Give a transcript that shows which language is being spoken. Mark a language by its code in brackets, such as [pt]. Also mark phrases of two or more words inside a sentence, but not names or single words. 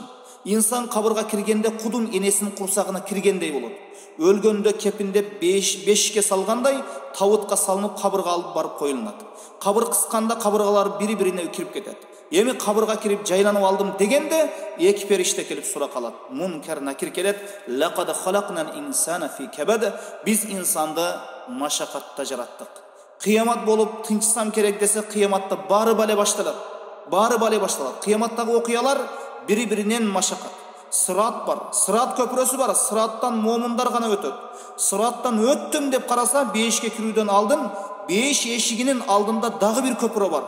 [ky] Инсан кабырга киргенде кудум энесинин курсагына киргендей болот. Өлгөндө кепиндеп бешикке салгандай табытка салынып кабырга алып барып коюлат. Кабыр кысканда кабыргалар бири-бирине кирип кетет. Эми кабырга кирип жайланып алдым дегенде эки периште келип сурак алат. Мункар накир келет. [ar] لقد خلقنا الإنسان في كبد. [ky] Биз инсанды машакатта жараттык. Кыямат болуп тынчсам керек десе, кыяматта баары бале башталат. Кыяматтагы окуялар бири-биринен машакат. Сырат бар, сырат көпүрөсү бар. Сыраттан момундар гана өтөт. Сыраттан өттүм деп караса, бейишке кирүүдөн алдын бейиш эшигинин алдында дагы бир көпүрө бар.